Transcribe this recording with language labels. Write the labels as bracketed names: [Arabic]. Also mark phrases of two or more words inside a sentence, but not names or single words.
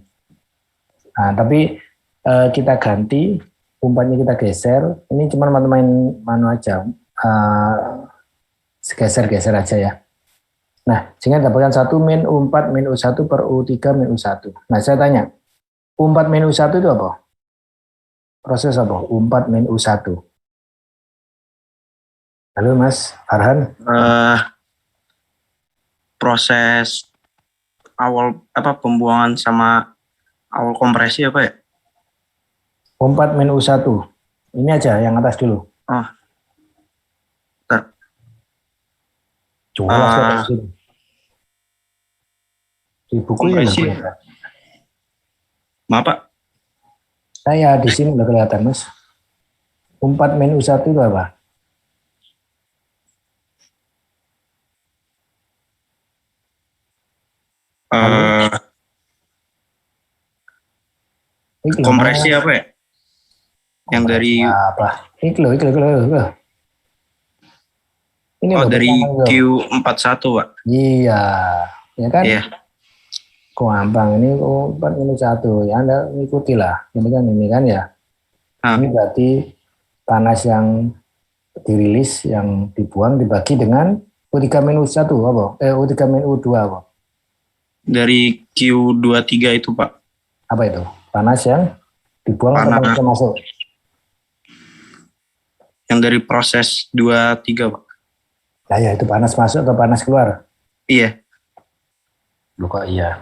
[Indonesian] Nah, tapi kita ganti, umpannya kita geser. Ini cuma main manu aja, geser-geser aja ya. Nah, sehingga dapatkan 1 min U4 min U1 per U3 min U1. Nah, saya tanya, U4 min U1 itu apa? Proses apa? U4 min U1. Halo Mas Farhan. Proses awal pembuangan sama awal kompresi apa ya? U4 min U1. Ini aja yang atas dulu. Bentar. Coba sini. Di buku Kompresi. ya. Maaf Pak. Saya di sini udah kelihatan Mas. U4 min U1 itu apa? Kompresi apa ya? Yang dari apa? Iklo. Ini dari Q41 Pak. Iya, ya kan? Iya. Gampang ini U4 min U1 ya, Anda ikuti lah. Ini kan ya. Ini berarti panas yang dirilis yang dibuang dibagi dengan U3 min U1 apa? U3 min U2 apa? Dari Q23 itu Pak. Apa itu? Panas yang dibuang atau panas yang masuk? Yang dari proses 23 Pak. Nah, ya itu panas masuk atau panas keluar? Iya. Loh kok iya?